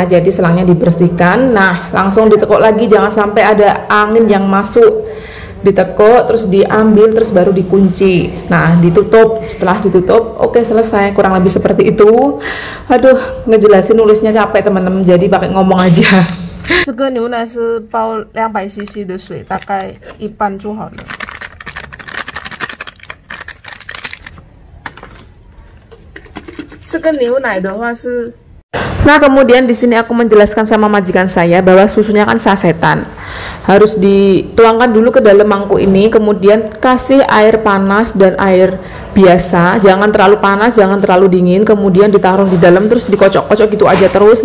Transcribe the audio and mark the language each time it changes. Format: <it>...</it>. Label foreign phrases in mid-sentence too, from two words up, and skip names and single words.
<id>Jadi selangnya dibersihkan. Nah, langsung ditekuk lagi, jangan sampai ada angin yang masuk. Ditekuk, terus diambil, terus baru dikunci. Nah, ditutup. Setelah ditutup, oke, selesai. Kurang lebih seperti itu. Aduh, ngejelasin nulisnya capek teman-teman, jadi pakai ngomong aja.</id> <zh>这个牛奶是包200 cc 的水，大概一半就好了。这个牛奶的话是。</zh> <id>Nah, kemudian di sini aku menjelaskan sama majikan saya bahwa susunya kan sasetan. Harus dituangkan dulu ke dalam mangkuk ini, kemudian kasih air panas dan air biasa. Jangan terlalu panas, jangan terlalu dingin. Kemudian ditaruh di dalam terus dikocok-kocok gitu aja terus.</id>